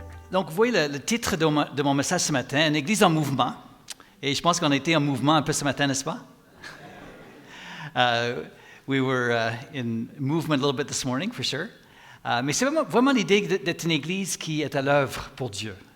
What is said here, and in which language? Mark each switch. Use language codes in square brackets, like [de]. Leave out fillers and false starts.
[fr] Donc, vous voyez le titre de mon message ce matin, Une Église en mouvement. Et je pense qu'on a été en mouvement un peu ce matin, n'est-ce pas? [en] We were in movement a little bit this morning, for sure. [fr] Mais c'est vraiment l'idée d'être une Église qui est à l'œuvre pour Dieu.